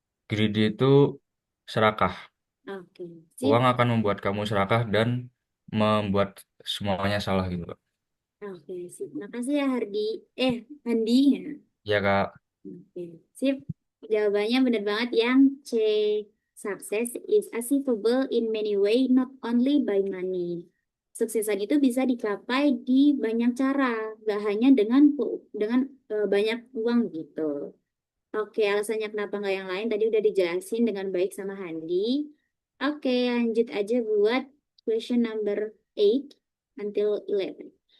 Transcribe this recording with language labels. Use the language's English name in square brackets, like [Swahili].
[Indonesian] Greedy itu serakah. Oke, Uang sip. akan membuat kamu serakah dan membuat semuanya salah gitu, Kak. Oke, sip. Makasih ya Hardi. Handi. Ya. Ya, Kak. Oke, sip. Jawabannya benar banget yang C. [English] Success is achievable in many way, not only by money. [Indonesian] Suksesan itu bisa dicapai di banyak cara, gak hanya dengan banyak uang gitu. Oke, alasannya kenapa nggak yang lain tadi udah dijelasin dengan baik sama Handi. Oke, lanjut aja buat [English] question number 8 until 11.